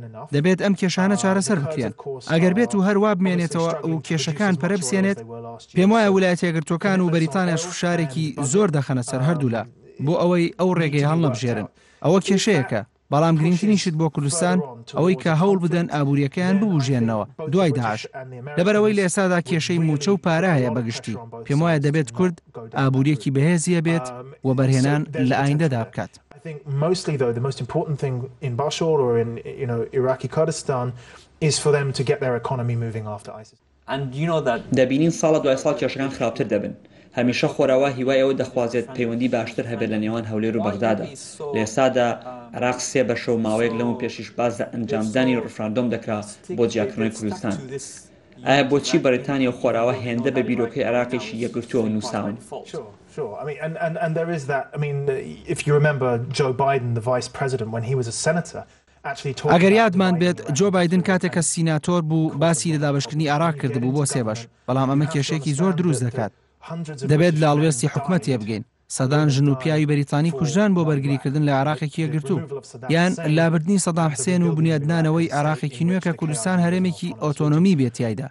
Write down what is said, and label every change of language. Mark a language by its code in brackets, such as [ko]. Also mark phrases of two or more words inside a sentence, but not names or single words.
[ckb] دەبێت ئەم کێشانە چارەسەر بکرێن. ئەگەر بێت و هەروە بمێنێتەوە و کێشەکان پەرە بسێنێت، پێم وایە ویلایەتە یەکگرتووەکان و بەریتانیاش فشارێکی زۆر دەخەنە سەر هەردوولا بۆ ئەوەی ئەو ڕێگەی هەڵنەبژێرن. ئەوە کێشەیەکە. بەڵام گرنگترینشت بۆ کوردستان ئەوەی کە هەوڵ بدەن ئابوووریەکەیان ببوژێنەوە دوای داعش. لەبەرەوەی لە ئێستادا کێشەی موچە و پارە هەیە بەگشتی. پێم وایە دەبێت کورد ئابوووریەکی بەهێزیە بێت و بەرهێنان لە ئایندەدا بکات. [en] I think mostly though the most important thing in Bashur or in Iraqi Kurdistan is for them to get their economy moving after ISIS. And you know that [ckb] دەبینین ساڵە دوای ساڵ کێشەکان خراپتر دەبن. هەمیشە خۆراوە هیوای ئەوە دەخوازێت پەیوەندی باشتر هەبێت لە نێوان هەولێر و بەغدادە. لە ئێستادا عێراق 3 بەشە و ماوەیەک لەمە پێشیش باز لە ئەنجامدانی ڕفراندۆم دەکرا بۆ جیاکردنەوەی کوردستان. ئایا بۆچی بەریتانیا و خۆراوە هێندە بە بیرۆکەی عێراقیشی یەکگرتووە نووساون؟ [en] Sure. I mean, and there is that. I mean, if you remember Joe Biden, the vice president, when he was a senator, actually talked. [ckb] ئەگەر یادمان بێت جۆ بایدن کاتێک کە سیناتۆر بوو باسی لە دابەشکردنی عێراق کردبوو بۆ 3 بەش، بەڵام ئەمە کێشەیەکی زۆر دروست دەکات. دەبێت لە ئەڵوێستی حکومەت تێبگەین. سەدان ژن و پیاوی بەریتانی کوژران بۆ بەرگریکردن لە عێراقێکی یەکگرتوو، یان لابردنی سەدام حسێن و بنیادنانەوەی عێراقێکی نوێ کە کوردستان هەرێمێکی ئۆتۆنۆمی بێت تایدا.